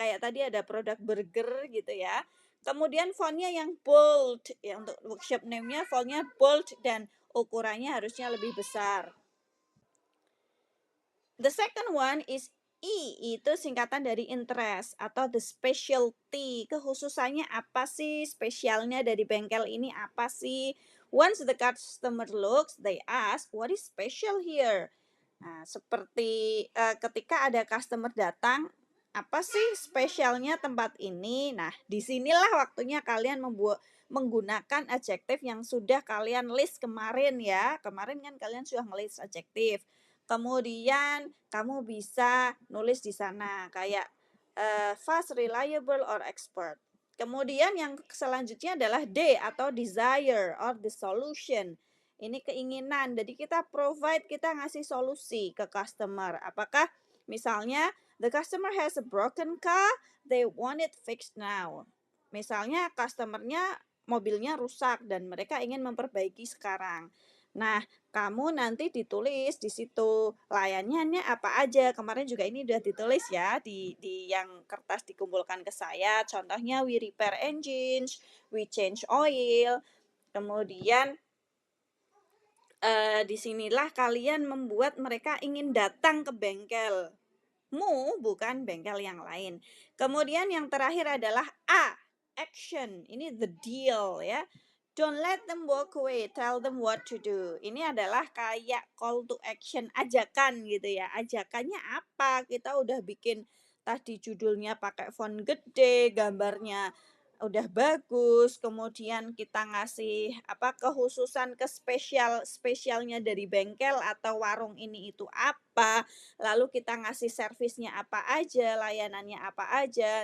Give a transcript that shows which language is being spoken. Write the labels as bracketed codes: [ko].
[id] Kayak tadi ada produk burger gitu ya. Kemudian fontnya yang bold, ya untuk workshop name-nya fontnya bold dan ukurannya harusnya lebih besar. [en] The second one is E, [id] itu singkatan dari [en] interest [id] atau [en] the specialty. [id] Kekhususannya apa sih? Spesialnya dari bengkel ini apa sih? [en] Once the customer looks, they ask, what is special here? [id] Nah, seperti ketika ada customer datang, apa sih spesialnya tempat ini? Nah, disinilah waktunya kalian menggunakan adjektif yang sudah kalian list kemarin ya. Kemarin kan kalian sudah nge-list adjektif. Kemudian kamu bisa nulis di sana kayak [en] fast, reliable, or expert. [id] Kemudian yang selanjutnya adalah D atau [en] desire or the solution. [id] Ini keinginan. Jadi kita ngasih solusi ke customer. Apakah misalnya [en] the customer has a broken car, they want it fixed now. [id] Misalnya customernya mobilnya rusak dan mereka ingin memperbaiki sekarang. Nah, kamu nanti ditulis di situ layanannya apa aja. Kemarin juga ini udah ditulis ya di yang kertas dikumpulkan ke saya. Contohnya [en] we repair engines, we change oil. [id] Kemudian disinilah kalian membuat mereka ingin datang ke bengkelmu, bukan bengkel yang lain. Kemudian yang terakhir adalah A, action. Ini [en] the deal [id] ya. [en] Don't let them walk away, tell them what to do. [id] Ini adalah kayak [en] call to action, [id] ajakan gitu ya. Ajakannya apa? Kita udah bikin tadi judulnya pakai font gede, gambarnya udah bagus, kemudian kita ngasih kekhususan spesialnya dari bengkel atau warung ini itu apa, lalu kita ngasih servisnya apa aja, layanannya apa aja.